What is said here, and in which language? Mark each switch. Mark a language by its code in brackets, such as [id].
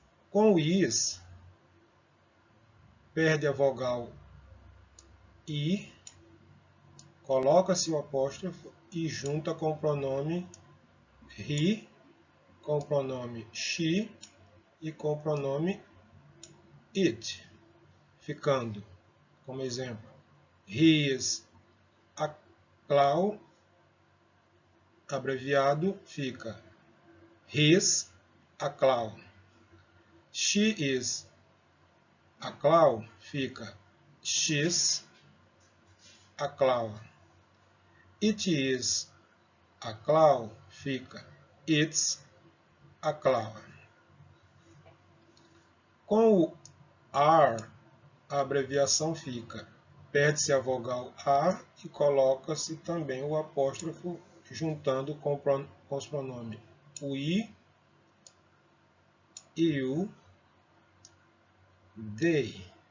[pt] Com o is, perde a vogal I, coloca-se o apóstrofo e junta com o pronome he, com o pronome she e com o pronome it, ficando, como exemplo, [en] he is a clown, [pt] abreviado, fica [en] his a clown. She is a clown, fica she's a clown. It is a clown, fica it's a clown. [pt] Com o are, a abreviação fica, perde-se a vogal A e coloca-se também o apóstrofo juntando com os pronomes we, you, they.